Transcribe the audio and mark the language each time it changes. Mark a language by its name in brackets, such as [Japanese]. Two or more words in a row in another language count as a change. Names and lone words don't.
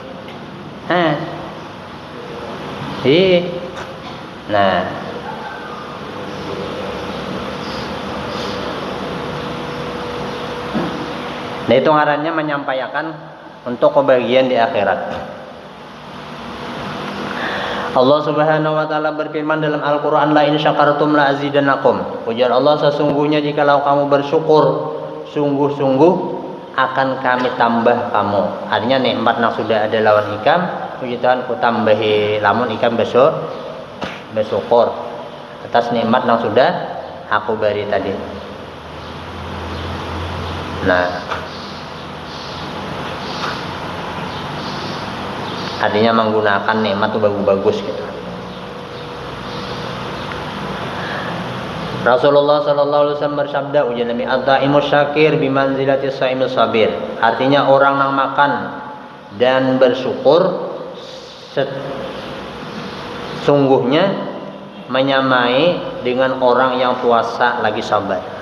[Indonesian] Nah. Nah itu ngarannya menyampaikan untuk kebahagiaan di akhirat. Allah [Arabic] سبحانه وتعالى [Indonesian] berfirman dalam Al-Qur'an, [Arabic] لئن شكرتم لأزيدنكم. [Indonesian] Ujar Allah, sesungguhnya jikalau kamu bersyukur sungguh-sungguh akan kami tambah kamu. [Banjar] Artinya nikmat yang sudah ada lawan ikam, puji Tuhan ku tambahi lamun ikam bersyukur atas nikmat yang sudah aku beri tadi. [Indonesian] Nah, artinya menggunakan nikmat itu bagus-bagus gitu. Rasulullah [Arabic] صلى الله عليه وسلم [Indonesian] bersabda, ujar Nabi, [Arabic] "الطاعم الشاكر بمنزلة الصائم الصابر." [Indonesian] Artinya orang yang makan dan bersyukur sungguhnya menyamai dengan orang yang puasa lagi sabar.